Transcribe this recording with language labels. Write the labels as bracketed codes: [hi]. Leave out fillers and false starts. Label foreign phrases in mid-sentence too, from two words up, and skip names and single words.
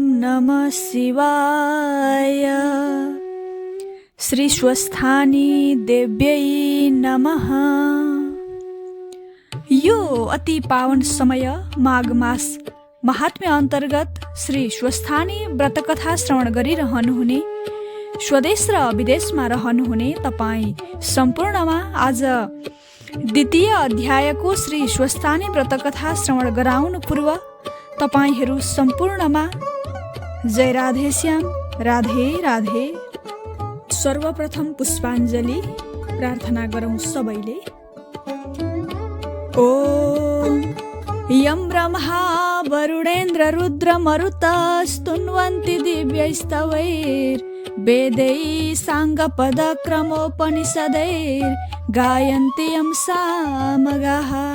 [sa] नमः शिवाय। श्री स्वस्थानी देव्यै नमः। [ne] यो अति पावन समय माघ मास महात्म्य अन्तर्गत श्री स्वस्थानी व्रतकथा श्रवण गरिरहनुहुने स्वदेश र विदेशमा रहनुहुने तपाईँ सम्पूर्णमा आज द्वितीय अध्यायको श्री स्वस्थानी व्रतकथा श्रवण गराउनु पूर्व तपाईहरू सम्पूर्णमा जय राधेश्याम, राधे राधे। सर्वप्रथम पुष्पाञ्जली प्रार्थना गरौँ सबैले। [sa] ओम यं ब्रह्मा वरुणेन्द्र रुद्र मरुतस्तुन्वन्ति दिव्यैस्तवैर्वेदैः साङ्गपदक्रमोपनिषदैर्गायन्ति यं सामगाः।